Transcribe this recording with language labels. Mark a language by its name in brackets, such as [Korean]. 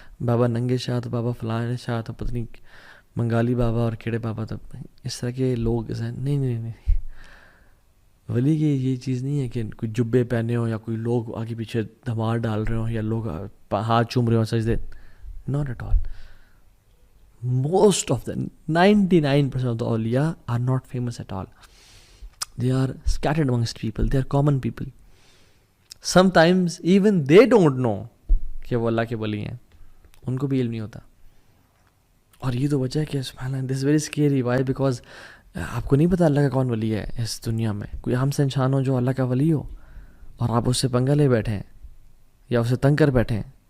[Urdu] بابا ننگے شاہ تو بابا فلاں شاہ تو پتہ نہیں منگالی بابا اور کیڑے بابا، تو اس طرح کے لوگ نہیں. ولی کی یہ چیز نہیں ہے کہ کوئی جبے پہنے ہوں یا کوئی لوگ آگے پیچھے دھمار ڈال رہے ہوں یا لوگ ہاتھ چوم رہے ہوں سجدے. [English] Not at all. Most of the 99% of the awliya are not famous at all. They are scattered amongst people. They are common people. Sometimes even they don't know [Urdu] کہ وہ اللہ کے ولی ہیں، ان کو بھی علم نہیں ہوتا. اور یہ تو وجہ ہے کہ سبحان اللہ [English] this is very scary. Why? [Urdu] Because آپ کو نہیں پتا اللہ کا کون ولی ہے اس دنیا میں. کوئی عام سے انسان ہو جو اللہ کا ولی ہو اور آپ اس سے پنگا لے بیٹھیں یا اسے تنگ کر بیٹھیں.